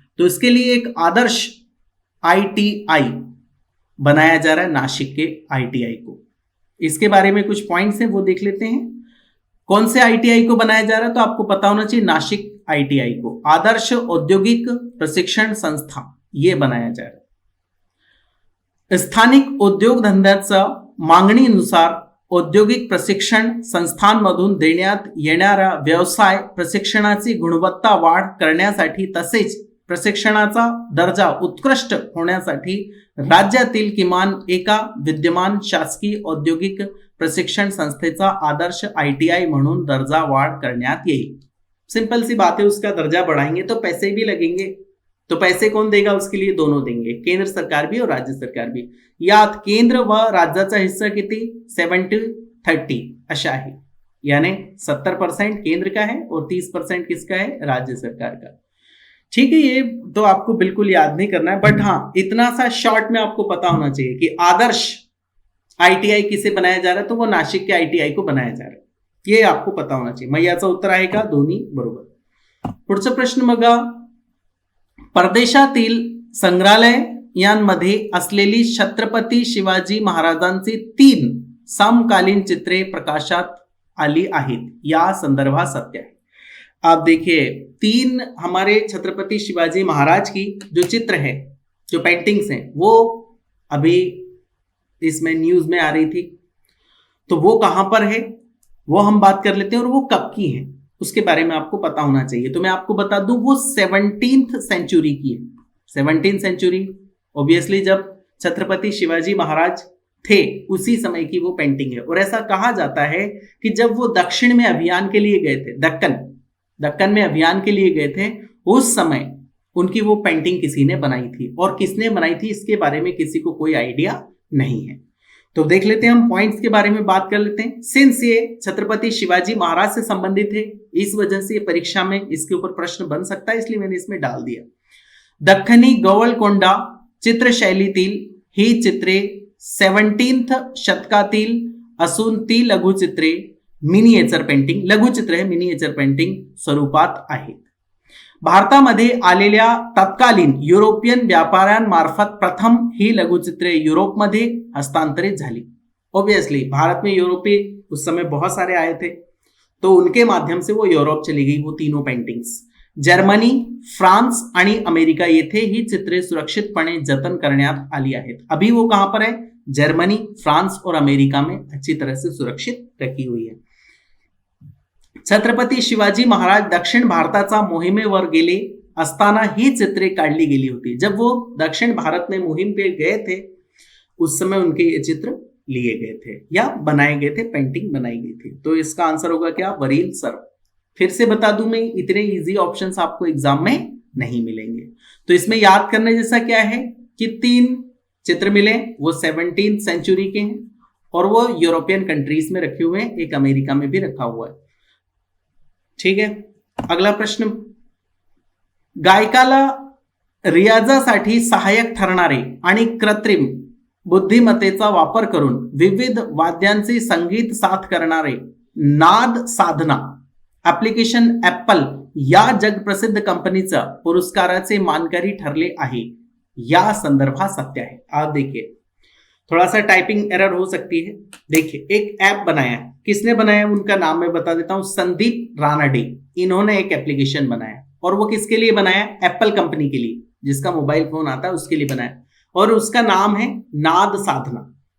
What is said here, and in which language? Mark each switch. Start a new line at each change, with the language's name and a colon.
Hindi: तो इसके लिए एक आदर्श ITI बनाया जा रहा है नासिक के ITI को। इसके बारे में कुछ पॉइंट्स हैं वो देख लेते हैं। कौन से ITI को बनाया जा रहा है, तो आपको पता होना चाहिए नासिक ITI को आदर्श औद्योगिक प्रशिक्षण संस्था ये बनाया जा रहा है।
Marathi: स्थानिक उद्योगधंद्याच्या मागणीनुसार औद्योगिक प्रशिक्षण संस्थांमधून देण्यात येणाऱ्या व्यवसाय प्रशिक्षणाची गुणवत्ता वाढ करण्यासाठी तसेच प्रशिक्षणाचा दर्जा उत्कृष्ट होण्यासाठी राज्यातील किमान एका विद्यमान शासकीय औद्योगिक प्रशिक्षण संस्थेचा आदर्श ITI म्हणून दर्जा वाढ करण्यात येईल।
Hindi: सिंपल सी बात है, उसका दर्जा बढ़ाएंगे तो पैसे भी लगेंगे, तो पैसे कौन देगा, उसके लिए दोनों देंगे, केंद्र सरकार भी और राज्य सरकार भी।
Marathi: यात केंद्र व राज्याचा हिस्सा किती 70-30 अशा आहे,
Hindi: यानी 70% केंद्र का है और 30% किसका है, राज्य सरकार का। ठीक है, ये तो आपको बिल्कुल याद नहीं करना है, बट हाँ इतना सा शॉर्ट में आपको पता होना चाहिए कि आदर्श ITI किसे बनाया जा रहा है, तो वो नासिक के ITI को बनाया जा रहा है, ये आपको पता होना चाहिए।
Marathi: मग याचा उत्तर आहे का, दोन्ही बरोबर। पुढचा प्रश्न बघा, परदेशातील संग्रहालयांमध्ये असलेली छत्रपती शिवाजी महाराजांची 3 समकालीन चित्रे प्रकाशात आली आहेत, या संदर्भात सत्य है।
Hindi: आप देखिए 3 हमारे छत्रपति शिवाजी महाराज की जो चित्र है, जो पेंटिंग्स हैं, वो अभी इसमें न्यूज में आ रही थी, तो वो कहां पर है वो हम बात कर लेते हैं, और वो कब की है उसके बारे में आपको पता होना चाहिए। तो मैं आपको बता दूं वो 17th सेंचुरी की है। 17th सेंचुरी ऑब्वियसली जब छत्रपति शिवाजी महाराज थे उसी समय की वो पेंटिंग है। और ऐसा कहा जाता है कि जब वो दक्षिण में अभियान के लिए गए थे, दक्कन में अभियान के लिए गए थे, उस समय उनकी वो पेंटिंग किसी ने बनाई थी, और किसने बनाई थी इसके बारे में किसी को कोई आइडिया नहीं है। तो देख लेते हैं, हम पॉइंट्स के बारे में बात कर लेते हैं। सिंस ये छत्रपति शिवाजी महाराज से संबंधित है, इस वजह से परीक्षा में इसके ऊपर प्रश्न बन सकता है, इसलिए मैंने इसमें डाल दिया।
Marathi: दख्खनी गोवळकोंडा चित्रशैलीतील ही चित्रे 17th शतकातील असून ती लघुचित्रे मिनिएचर पेंटिंग, लघुचित्र हे मिनिएचर पेंटिंग स्वरूपात आहेत. भारतामध्ये आलेल्या तत्कालीन युरोपियन व्यापाऱ्यांमार्फत प्रथम ही लघुचित्रे यूरोप में हस्तांतरित झाली.
Hindi: ऑब्वियसली भारत में यूरोपी उस समय बहुत सारे आए थे, तो उनके माध्यम से वो यूरोप चली गई वो तीनों पेंटिंग्स.
Marathi: जर्मनी, फ्रांस आणि अमेरिका येथे ही चित्रे सुरक्षितपणे जतन करण्यात आली आहेत.
Hindi: अभी वो कहां पर है? जर्मनी, फ्रांस और अमेरिका में अच्छी तरह से सुरक्षित रखी हुई है.
Marathi: छत्रपती शिवाजी महाराज दक्षिण भारताचा मोहिमेवर गेले असताना ही चित्रे काढली गेली होती.
Hindi: जब वो दक्षिण भारत में मुहिम पे गए थे उस समय उनके ये चित्र लिए गए थे या बनाए गए थे, पेंटिंग बनाई गई थी. तो इसका आंसर होगा क्या?
Marathi: वरील सर्व.
Hindi: फिर से बता दूं मैं, इतने इजी ऑप्शंस आपको एग्जाम में नहीं मिलेंगे. तो इसमें याद करने जैसा क्या है कि 3 चित्र मिले, वो 17th सेंचुरी के हैं और वो यूरोपियन कंट्रीज में रखे हुए हैं, एक अमेरिका में भी रखा हुआ है. ठीक है.
Marathi: अगला प्रश्न, गायकाला रियाजासाठी सहाय्यक ठरणारे आणि कृत्रिम बुद्धिमत्तेचा वापर करून विविध वाद्यांचे संगीत साथ करणारे नाद साधना ऍप्लिकेशन ऍपल या जगप्रसिद्ध कंपनीचा पुरस्काराचे मानकरी ठरले आहे. या संदर्भात सत्य है.
Hindi: आप देखिए, थोड़ा सा टाइपिंग एरर हो सकती है. देखिए, एक ऐप बनाया, किसने बनाया उनका नाम मैं बता देता हूं, संदीप रानडे. इन्होंने एक एप्लीकेशन बनाया और वो किसके लिए बनाया? एप्पल कंपनी के लिए, जिसका मोबाइल फोन आता है उसके लिए बनाया, और उसका नाम है नाद साधना.